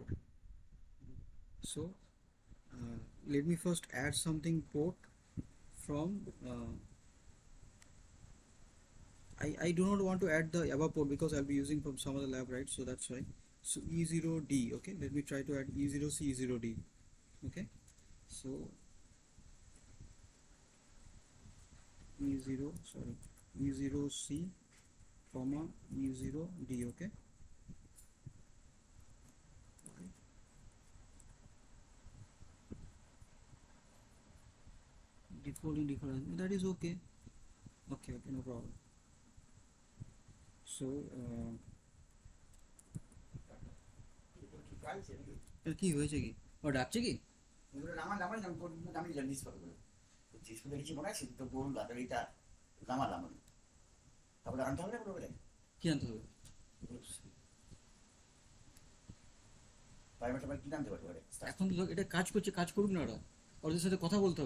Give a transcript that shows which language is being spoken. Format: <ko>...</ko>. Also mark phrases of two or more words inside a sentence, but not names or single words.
<en>So let me first add something port from I do not want to add the above port because I'll be using from some other lab, right? So that's why. So E0D, okay, let me try to add E0C, E0D, okay. So E0, sorry, E0C, comma E0D, okay. Default that is okay. Okay, no problem.</en> <bn>So কি হয়েছে কি ও ডাকছে কি কি আনতে হবে এখন তো এটা কাজ করছে, কাজ করুক না ওরা, ওদের সাথে কথা বলতে হবে।</bn>